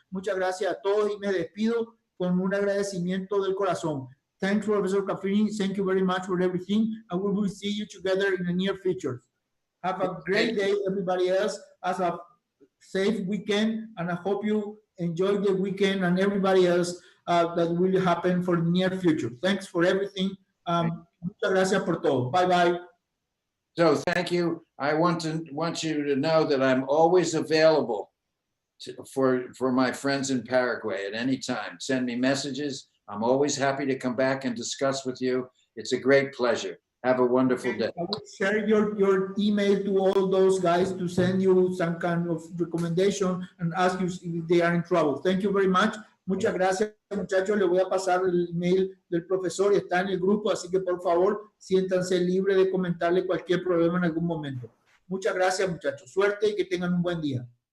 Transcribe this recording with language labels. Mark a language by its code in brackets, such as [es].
[es] Muchas gracias a todos y me despido con un agradecimiento del corazón. [en] Thanks, Professor Caprini. Thank you very much for everything. And we will see you together in the near future. Have a great day, everybody else. Have a safe weekend, and I hope you enjoy the weekend and everybody else that will happen for the near future. Thanks for everything. [es] Muchas gracias por todo. [en] Bye bye. So thank you. I want you to know that I'm always available for my friends in Paraguay at any time. Send me messages. I'm always happy to come back and discuss with you. It's a great pleasure. Have a wonderful day. I will share your email to all those guys to send you some kind of recommendation and ask you if they are in trouble. Thank you very much. [es] Muchas gracias, muchachos. Le voy a pasar el email del profesor y está en el grupo, así que por favor, siéntanse libres de comentarle cualquier problema en algún momento. Muchas gracias, muchachos. Suerte y que tengan un buen día.